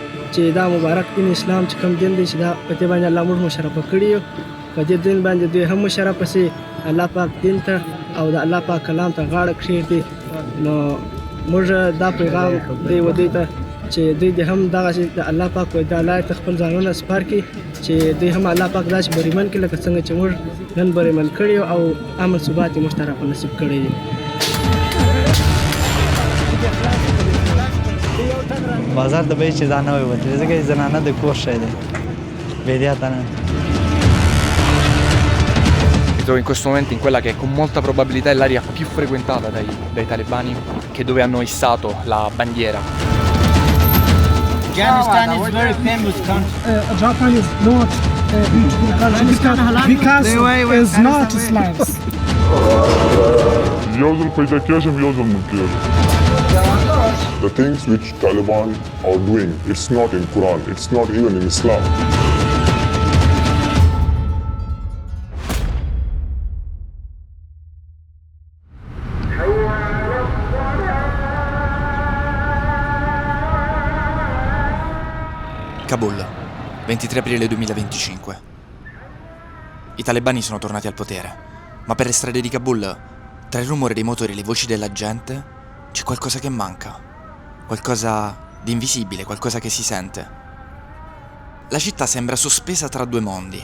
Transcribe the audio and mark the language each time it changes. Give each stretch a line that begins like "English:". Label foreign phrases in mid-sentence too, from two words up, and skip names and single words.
Pashto: چې دا مبارک دین اسلام چې کوم دین دی چې دا په دې باندې الله موږ مشرفه کړي یو په دې دین باندې دوی هم مشرفه سي الله پاک دین ته او د الله پاک کلام ته غاړه کښېږدي نو موږ دا پیغام دی و دوی ته چې دوی دې هم دغسې د الله پاک په دا لارې ته خپل ځانونه سپار کړي چې دوی هم الله پاک داسې بریمن کړي لکه څنګه چې موږ نن بریمن کړي یو او امن ثبات یې موږ ته راپه نصیب کړی دی. بازار د بیې چې ځان نه وي وتلی ځکه چې زنانه د کور شی دی بیدیاته نه.
Italian: Mi trovo in questo momento in quella che con molta probabilità è l'area più frequentata dai talebani, che dove hanno issato la bandiera.
English: Afghanistan is a very famous country. Japan is not beautiful country because it's not Islam. The things which Taliban are doing, it's not in Quran, it's not even in Islam.
Italian: Kabul, 23 aprile 2025. I talebani sono tornati al potere, ma per le strade di Kabul, tra il rumore dei motori e le voci della gente, c'è qualcosa che manca, qualcosa di invisibile, qualcosa che si sente. La città sembra sospesa tra due mondi.